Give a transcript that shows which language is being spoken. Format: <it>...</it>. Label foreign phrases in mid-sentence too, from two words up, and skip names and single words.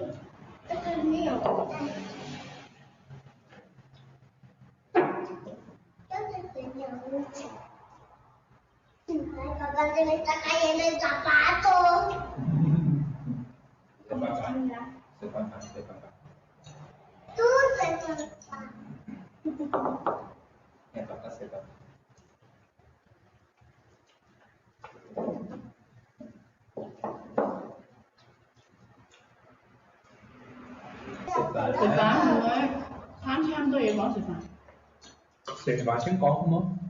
<es>Esto es mío. Yo te enseño mucho. Ay, papá, se me está cayendo el zapato. Se papá. Tú se papá. Se papá.</es> <yue>食飯唔會，餐餐都要講食飯。食飯先講好冇？</yue>